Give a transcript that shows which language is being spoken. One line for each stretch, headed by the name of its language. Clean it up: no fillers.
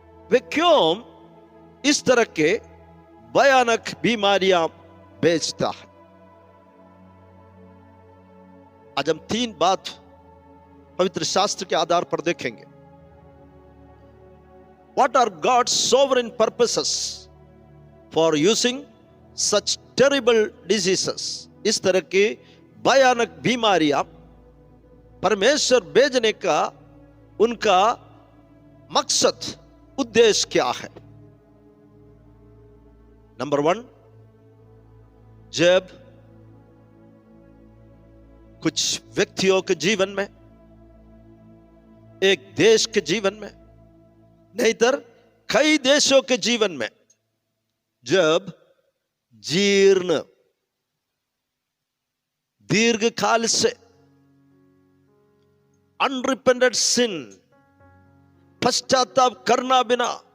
Hindi: वे क्यों इस तरह के भयानक बीमारियां भेजता है? आज हम 3 बात पवित्र शास्त्र के आधार पर देखेंगे।
English: What are God's sovereign purposes for using such terrible diseases?
Hindi: इस तरह की भयानक बीमारियां परमेश्वर भेजने का उनका मकसद, उद्देश्य क्या है? नंबर 1, जब कुछ व्यक्तियों के जीवन में, एक देश के जीवन में, नहीं तो कई देशों के जीवन में, जब जीर्ण दीर्घ काल से
English: unrepented sin,
Hindi: पश्चाताप करना बिना